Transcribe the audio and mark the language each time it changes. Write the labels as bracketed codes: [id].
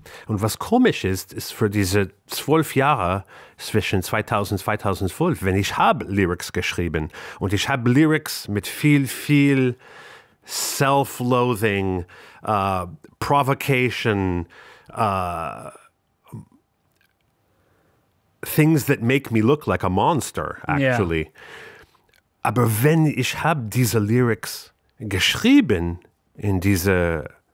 [de] Und was komisch ist für diese 12 Jahre zwischen 2000 und 2012, wenn ich habe Lyrics geschrieben und ich habe Lyrics mit viel Self-Loathing, Provocation, [en] things that make me look like a monster, actually. Yeah. [de] Aber wenn ich habe diese Lyrics geschrieben in diese